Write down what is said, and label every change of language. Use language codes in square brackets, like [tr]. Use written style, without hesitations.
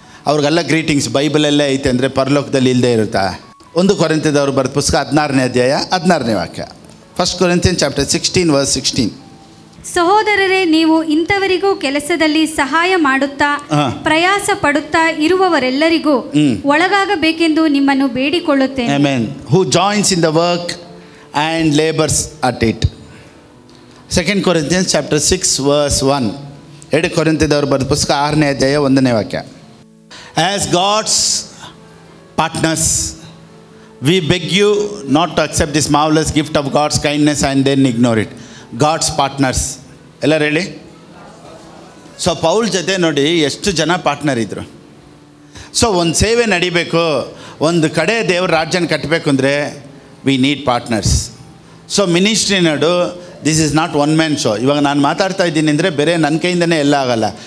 [kn] ಅವ್ರಿಗೆಲ್ಲ ಗ್ರೀಟಿಂಗ್ಸ್ ಬೈಬಲಲ್ಲೇ ಐತೆ ಅಂದರೆ ಪರಲೋಕದಲ್ಲಿ ಇಲ್ಲದೆ ಇರುತ್ತಾ? 1 ಕೊರಿಂಥದವ್ರು ಬರೆದ ಪುಸ್ತಕ 16ನೇ ಅಧ್ಯಾಯ 16ನೇ ವಾಕ್ಯ. [en] 1 Corinthians chapter 16 verse 16. [kn] ಸಹೋದರರೇ, ನೀವು ಇಂಥವರಿಗೂ ಕೆಲಸದಲ್ಲಿ ಸಹಾಯ ಮಾಡುತ್ತಾ ಪ್ರಯಾಸ ಪಡುತ್ತಾ ಇರುವವರೆಲ್ಲರಿಗೂ ಒಳಗಾಗಬೇಕೆಂದು ನಿಮ್ಮನ್ನು ಬೇಡಿಕೊಳ್ಳುತ್ತೇನೆ. Amen. [en] Who joins in the work and labors at it. 2 Corinthians chapter 6 verse 1. [kn] 2 ಕೊರಿಂಥದವ್ರು ಬರೆದ ಪುಸ್ತಕ 6ನೇ ಅಧ್ಯಾಯ 1ನೇ ವಾಕ್ಯ. [en] As God's partners, we beg you not to accept this marvelous gift of God's kindness and then ignore it. God's partners. [kn] ಎಲ್ಲರೂ ಹೇಳಿ. So Paul ಜೊತೆ ನೋಡಿ ಎಷ್ಟು ಜನ ಪಾರ್ಟ್ನರ್ ಇದ್ದರು. ಸೊ ಒಂದು ಸೇವೆ ನಡಿಬೇಕು, ಒಂದು ಕಡೆ ದೇವ್ರ ರಾಜ್ಯನ ಕಟ್ಟಬೇಕು ಅಂದರೆ [en] We need partners. [kn] So ministry ನೋಡು, [en] This is not one man show. [kn] ಇವಾಗ ನಾನು ಮಾತಾಡ್ತಾ ಇದ್ದೀನಿ ಅಂದರೆ ಬೇರೆ ನನ್ನ ಕೈಯಿಂದನೇ ಎಲ್ಲ ಆಗಲ್ಲ.